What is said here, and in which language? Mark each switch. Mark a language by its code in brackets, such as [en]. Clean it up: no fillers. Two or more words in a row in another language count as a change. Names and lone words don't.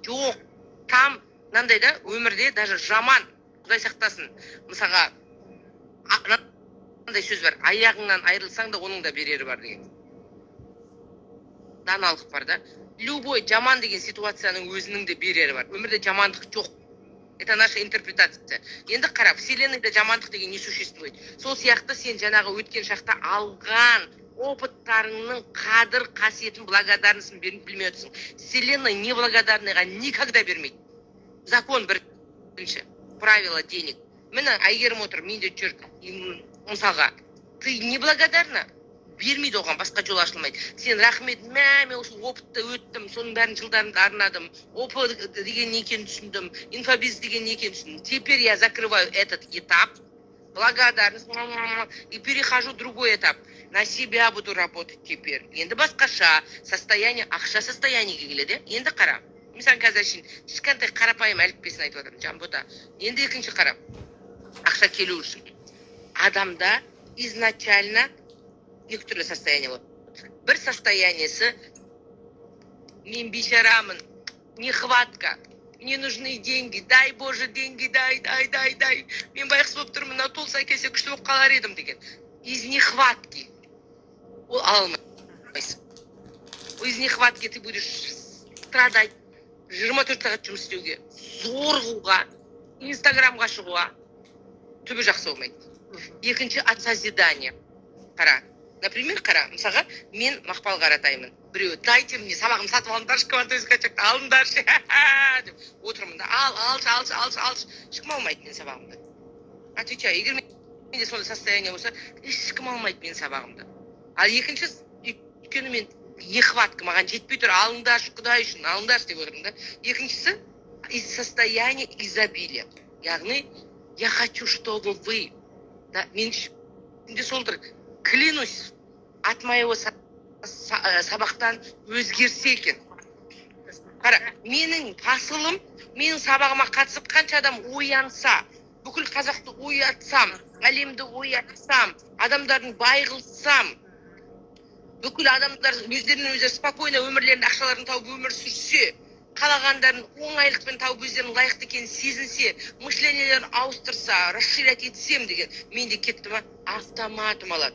[kk] Жоқ, там мынандай да өмірде даже жаман, Құдай сақтасын. Мысалға қандай сөз бар, аяғыңнан айырылсаң да оның да берері бар деген. Даналық бар да. Любой жаман деген ситуацияның өзінің де берері бар. Өмірде жамандық жоқ. [ru] Это наша интерпретация. [kk] Енді қара, вселенныйда жамандық деген [ru] не существует. [kk] Сол сияқты сен жаңағы өткен шақта алған опыттарыңның қадір қасиетін, благодарностын білмей отырсың. Вселенная неблагодарныйға никогда бермейді. Закон бірінші. [ru] Правило денег. [kk] Міне Айгерім отыр, менде жүр. Мысалға, [ru] ты неблагодарна, [kk] бермейді оған, басқа жол ашылмайды. Сен рахмет, мен осы опытты өттім, соның бәрін жылдарымды арнадым, опыт деген не екенін түсіндім, инфобиз деген не екенін түсіндім. [ru] Теперь я закрываю этот этап, благодарность, и перехожу в другой этап. На себя буду работать теперь. [kk] Енді басқаша состояние, ақша состояниеге келеді. Енді қара. Мен қазір үшін кішкентай қарапайым әліппесін айтып отырмын, Жанбота. Енді екінші қара. Ақша келу үшін. Адамда изначально екі түрлі состояние болады. Бір состояниесі мен бейшарамын, [ru] нехватка, мне нужны деньги, дай Боже деньги, дай. [kk] Мен байқыс болып тұрмын, мына толса келсе күшті болып қалар едім деген. [ru] Из нехватки. [kk] Ол алмайсың. [ru] Из нехватки ты будешь страдать, [kk] 24 сағат жұмыс істеуге, зорғуға, инстаграмға шығуға түбі жақсы болмайды. [ru] Екінші от созидания. [kk] Қара, Например, қара, мысалға, мен Мақпал Қаратаймын. Біреу, [ru] дайте мне [kk] сабағымды сатып алыңдаршы, квантовый скачокты алыңдаршы, деп отырмын да, алшы. Ешкім алмайды мен сабағымды. Отвечаю, егер менде сондай состояние болса, ешкім алмайды мен сабағымды. Ал екінші, өйткені мен нехватка, маған жетпей тұр, алыңдаршы, Құдай үшін, алыңдаршы деп отырмын да. Екіншісі, [ru] из состояния изобилия. Яғни, я хочу, чтобы вы, [kk] да, мен ішімде сол тұр, [ru] клянусь, от моего [kk] сабақтан өзгерсе екен. Қара, менің посылым, менің сабағыма қатысып қанша адам оянса, бүкіл қазақты оятсам, әлемді оятсам, адамдардың байғылсам, бүкіл адамдар өздерінің өздері спокойно өмірлерін, ақшаларын тауып өмір сүрсе, қалағандарын оңайлықпен тауып өздерінің лайықты екенін сезінсе, мышлениелерін ауыстырса, расширять етсем деген, мен де кетті ма, автоматом алады.